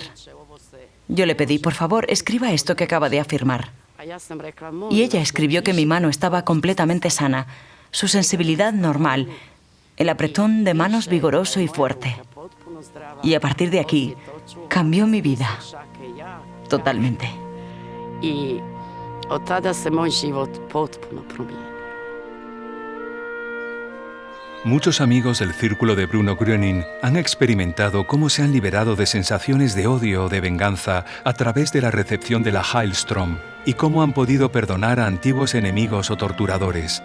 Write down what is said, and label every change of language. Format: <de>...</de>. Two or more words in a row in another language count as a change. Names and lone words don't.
<es>Yo le pedí: por favor, escriba esto que acaba de afirmar. Y ella escribió que mi mano estaba completamente sana, su sensibilidad normal, el apretón de manos vigoroso y fuerte. Y a partir de aquí, cambió mi vida. Totalmente.</es> <hr>I od tada se moj život potpuno promijenio.</hr> <es>Muchos amigos del círculo de Bruno Gröning han experimentado cómo se han liberado de sensaciones de odio o de venganza a través de la recepción de la Heilstrom y cómo han podido perdonar a antiguos enemigos o torturadores.</es>